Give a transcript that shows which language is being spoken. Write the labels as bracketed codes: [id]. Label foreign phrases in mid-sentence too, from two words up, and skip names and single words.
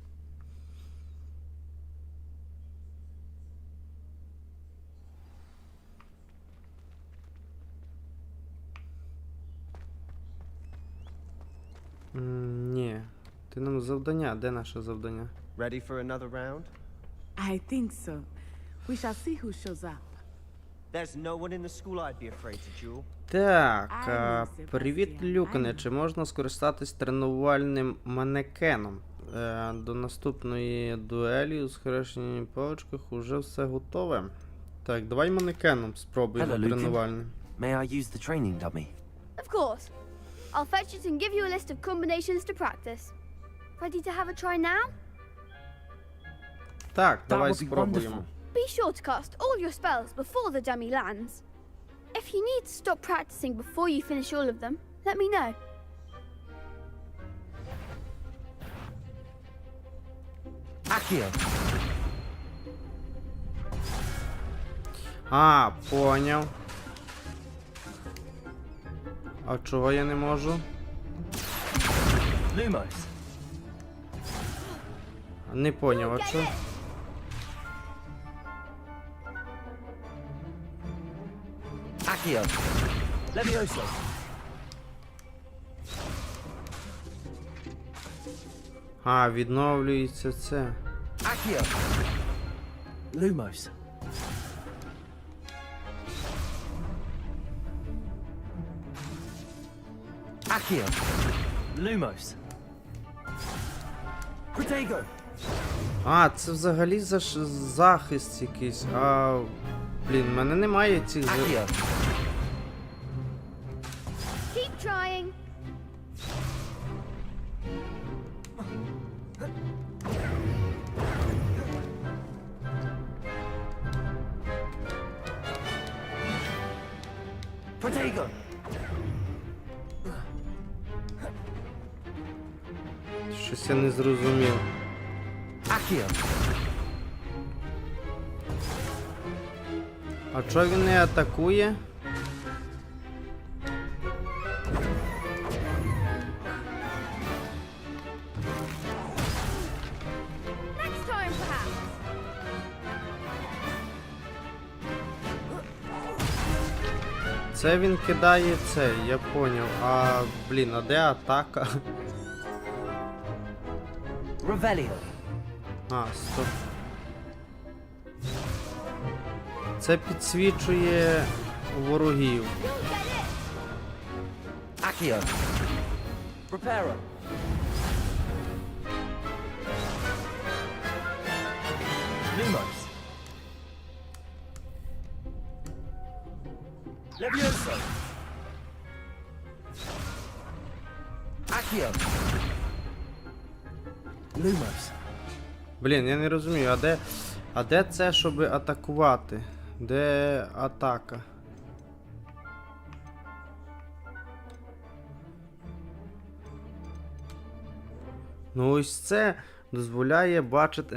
[uk] Ні. Ти нам завдання. Де наше завдання? [en] Ready for another round? I think so. We shall see who shows up. There's no one in the school I'd be afraid to duel. [uk] Так, привіт, Люкане. Чи можна скористатись тренувальним манекеном? До наступної дуелі у схрещенні паличках уже все готове. Так, давай манекеном спробуємо тренувальним. [en] May I use the training dummy? Of course. I'll fetch it and give you a list of combinations to practice. Ready to have a try now? [uk] Так, давай [en] would be [uk] спробуємо. [en] Be sure to cast all your spells before the dummy lands. If you need to stop practicing before you finish all of them, let me know. [uk] Accio. А, поняв. А чого я не можу? Lumos. Не поняв, а чого? Accio. Levioso. А, відновлюється це. Accio. Lumos. Accio. Lumos. Protego. А, це взагалі захист якийсь. А, блін, в мене немає цих... Accio. [en] Keep trying. [uk] Protego. Щось я не зрозумів. Accio. А чого він не атакує? [en] Next time, perhaps. [uk] Це він кидає цей, я поняв. А, блін, а де атака? Revelio. А, стоп. Це підсвічує ворогів. Accio. Preparo. Lumos. Levioso. Accio. Lumos. Блін, я не розумію, а де це, щоб атакувати? Де атака? Ну ось це дозволяє бачити...